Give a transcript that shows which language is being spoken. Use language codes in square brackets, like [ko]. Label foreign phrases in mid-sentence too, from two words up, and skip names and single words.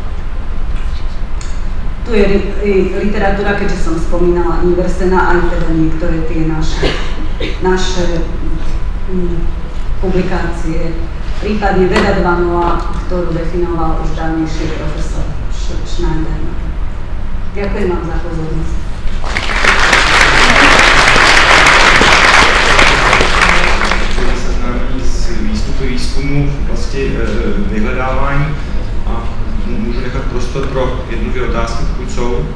[sk] Tu je literatúra, keďže som spomínala Inversena, aj teda niektoré tie naše publikácie, prípadne Veda 2.0, ktorú definoval už dávnejší profesor Schneider. Ďakujem vám za pozornosť. [cs] Výzkumu v oblasti vyhledávání a můžu nechat prostor pro jednotlivé otázky, pokud jsou.